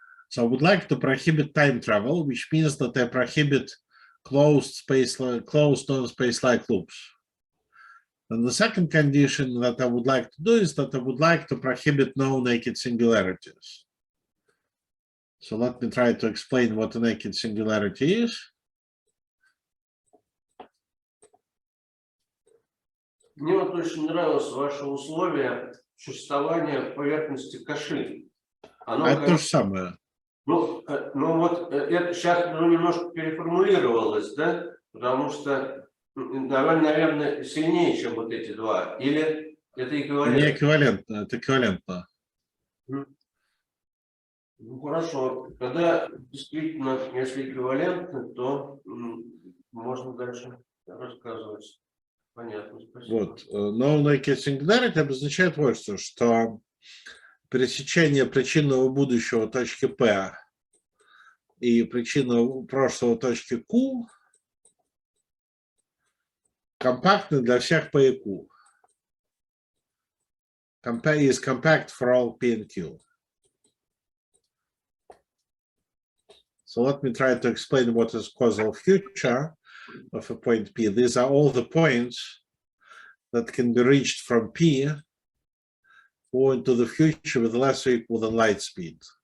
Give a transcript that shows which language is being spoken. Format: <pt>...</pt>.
<en>So I would like to prohibit time travel, which means that I prohibit closed non-space-like loops. And the second condition that I would like to do is that I would like to prohibit no naked singularities. So let me try to explain what a naked singularity is.</en> <ru>Мне вот очень нравилось ваше условие существования поверхности Каши. Это то же самое. Ну вот это сейчас немножко переформулировалось, да? Потому что, наверное, сильнее, чем вот эти два. Или это эквивалентно? Не эквивалентно, это эквивалентно. Ну хорошо. Когда действительно, если эквивалентно, то можно дальше рассказывать. Понятно, спасибо. Вот.</ru> <en>No naked singularity</en> <ru>обозначает вот что пересечение причинного будущего точки P и причинного прошлого точки Q компактны для всех P и Q.</ru> <en>Is compact for all P and Q. So let me try to explain what is causal future of a point P. These are all the points that can be reached from P or into the future with less or equal than light speed.</en>